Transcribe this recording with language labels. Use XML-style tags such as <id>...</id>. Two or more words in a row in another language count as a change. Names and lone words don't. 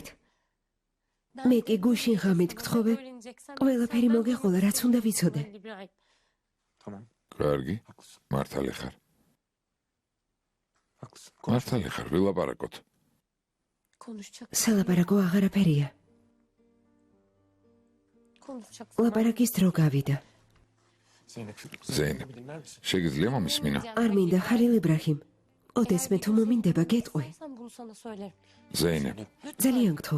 <ka>მე კი გუშინ ღამით გთხოვე, ყველაფერი მოგეყოლა, რაც უნდა ვიცოდე.</ka> <tr>Tamam.</tr> <ka>კარგი, მართალი ხარ.</ka> <tr>Haklısın.</tr> <ka>მართალი ხარ, ვილაპარაკოთ.</ka> <tr>Konuşacak.</tr> <ka>სალაპარაკო აღარაფერია.</ka> <tr>Konuşacaksın.</tr> <ka>ლაპარაკის დრო გავიდა. Zeynep. Zeynep.</ka> <tr>Bir dinler misin?</tr> <ka>შეგიძლია მომისმინო? არ მინდა ხალილ იბრაჰიმ. ოდესმე თუ მომინდება გეტყვი.</ka> <tr>Sen bunu sana söylerim.</tr> <ka>ზეინებ, ძალიან გთხოვ.</ka>